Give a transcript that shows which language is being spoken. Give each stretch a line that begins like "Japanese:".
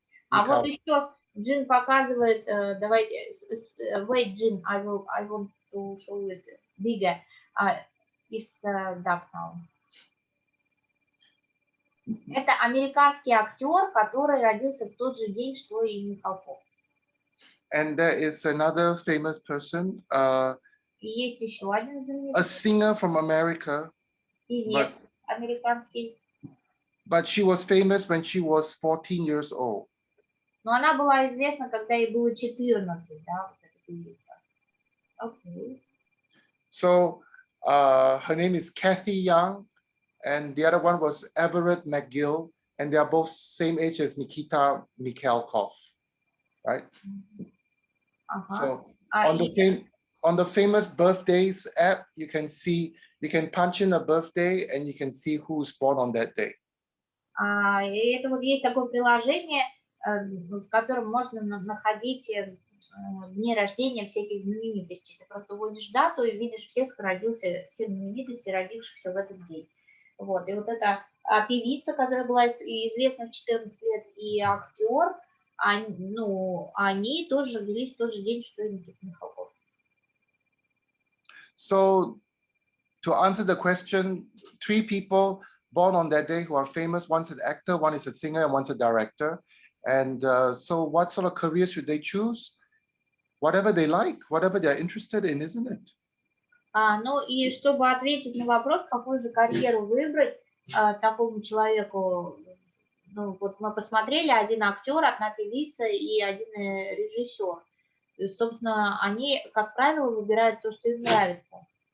Russian: Вот еще Джин показывает, давайте, wait, Джин,
English: I want to show it bigger. It's dark now. Это
Russian: американский актер, который родился в тот же день, что и Михалков.
English: And there is another famous person,
Russian: И есть еще один
English: a singer from America,
Russian: певец американский.
English: but she was famous when she was 14 years old.
Russian: Но она была известна, когда ей было 14, да, вот эта певица.
English: Okay. So her name is Kathy Young, and the other one was Everett McGill, and they are both same age as Nikita Michalkov, right?
Russian: Ага.
English: So
Russian: И
English: on the famous birthdays app, you can punch in a birthday and you can see who's born on that day.
Russian: и это вот есть такое приложение, в котором можно находить дни рождения всяких знаменитостей. Ты просто вводишь дату и видишь всех, кто родился, все знаменитости, родившихся в этот день. Вот. И вот эта певица, которая была известна в 14 лет, и актер, они тоже родились в тот же день, что и Никита Михалков.
English: So to answer the question, 3 people born on that day who are famous. One's an actor, one is a singer, and one's a director. And so what sort of careers should they choose? Whatever they like, whatever they're interested in, isn't it?
Russian: Ну и чтобы ответить на вопрос, какую же карьеру выбрать такому человеку, ну вот мы посмотрели, один актер, одна певица и один режиссер. И, собственно, они, как правило, выбирают то, что им нравится.